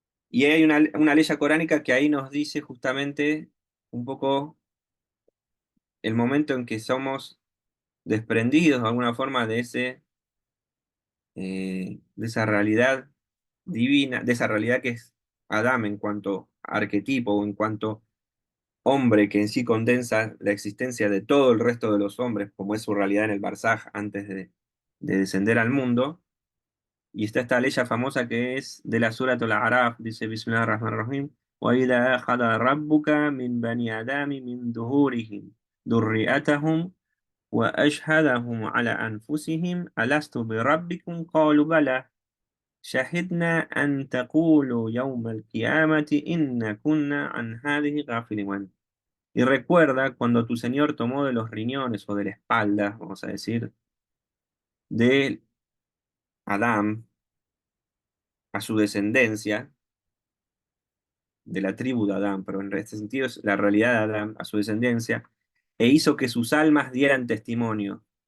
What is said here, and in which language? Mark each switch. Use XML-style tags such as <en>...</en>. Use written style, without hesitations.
<es>Y hay una ley coránica que ahí nos dice justamente un poco el momento en que somos desprendidos de alguna forma de de esa realidad divina, de esa realidad que es Adán en cuanto arquetipo o en cuanto hombre que en sí condensa la existencia de todo el resto de los hombres, como es su realidad en el Barzaj antes de descender al mundo. Y está esta ley famosa que es de la Surat</es> <ar>al-A'raf, dice Bismillah ar-Rahman ar-Rahim, وَإِذَا أَخَذَ رَبُّكَ مِنْ بَنِي آدَمِ مِنْ ظُهُورِهِمْ ذُرِّيَّتَهُمْ وأشهدهم على أنفسهم ألست بربكم قالوا بلى شهدنا أن تقولوا يوم القيامة إن كنا عن هذه غافلين.</ar> <es>Y recuerda cuando tu Señor tomó de los riñones o de la espalda, vamos a decir, de Adán a su descendencia, de la tribu de Adán, pero en este sentido es la realidad de Adán a su descendencia, e hizo que sus almas dieran testimonio.</es>